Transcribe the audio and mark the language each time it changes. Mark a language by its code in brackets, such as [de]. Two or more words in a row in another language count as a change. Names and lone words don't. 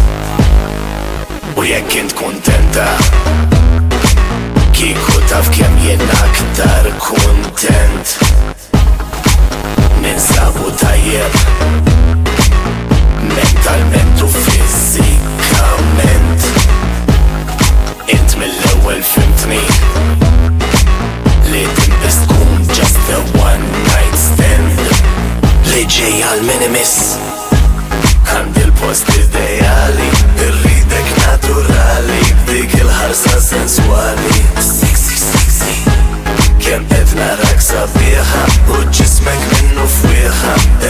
[mt] U jekk int kuntenta, kieku taf kemm jien aktar kuntent. Ninsabu tajjeb mentalment u fiżikament. Int mill-ewwel fimtni li tinbis tkun [en] just a one night stand. [mt] Li ġej għal-minimis, għandi l-post ideali, irridek naturali, b'dik il-ħarsa sensuali. [en] Sexy, sexy, [mt] kem qed narak sabiħa u ġismek minnu fwieħa,